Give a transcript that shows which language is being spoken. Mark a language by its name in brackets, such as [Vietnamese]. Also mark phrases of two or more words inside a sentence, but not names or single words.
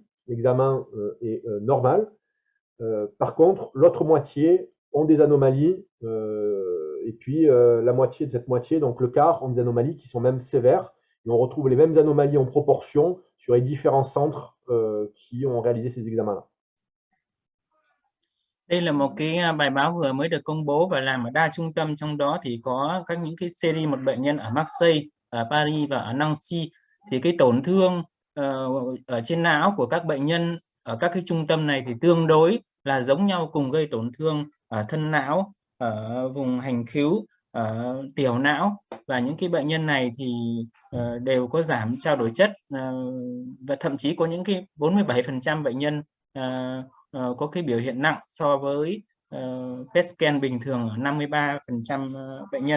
[French] L'examen est normal. Par contre, l'autre moitié ont des anomalies. Et puis, la moitié de cette moitié, donc le quart, ont des anomalies qui sont même sévères. Et on retrouve les mêmes anomalies en proportion sur les différents centres qui ont réalisé ces examens-là. [Vietnamese] Đây là một cái bài báo vừa mới được công bố và làm ở đa trung tâm, trong đó thì có những cái series một bệnh nhân ở Marseille, ở Paris và ở Nancy. Thì cái tổn thương ở trên não của các bệnh nhân ở các cái trung tâm này thì tương đối là giống nhau, cùng gây tổn thương ở thân não, ở vùng hành khứu, ở tiểu não, và những cái bệnh nhân này thì đều có giảm trao đổi chất, và thậm chí có những cái 47% bệnh nhân có cái biểu hiện nặng so với [English] PET scan [Vietnamese] bình thường ở 53% bệnh nhân.